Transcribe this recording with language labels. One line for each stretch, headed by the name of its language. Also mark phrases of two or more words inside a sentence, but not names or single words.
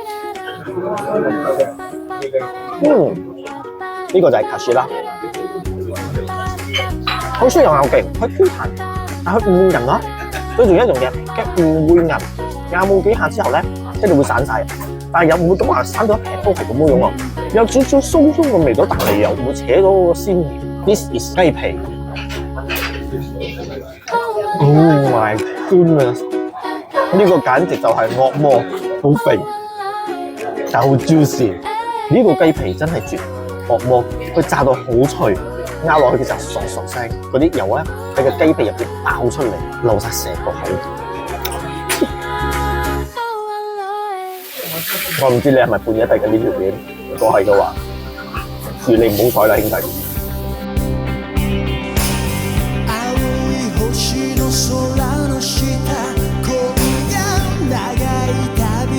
Cantonese: 呢個就係卡士啦，好雖然咬勁，佢 Q 彈，但佢唔會韌咯。最重要一樣嘢，佢唔會韌，咬冇幾下之後咧，跟住會散晒。但係又唔會咁話生咗一撇都係咁樣喎，有少少鬆鬆嘅味道，但係又唔會扯到個鮮味。
English: This is
Cantonese: 雞皮。
English: Oh my goodness！
Cantonese: 呢個簡直就係惡魔，好肥，但好 juicy。呢個雞皮真係絕，惡魔佢炸到好脆，咬落去嘅時候嗦嗦聲，嗰啲油咧喺個雞皮入邊爆出嚟，流晒成個口。我唔知你係咪半夜睇緊呢條片，如果係嘅話，願你唔好彩啦，兄弟。
Japanese: 青い星の空の下今夜長い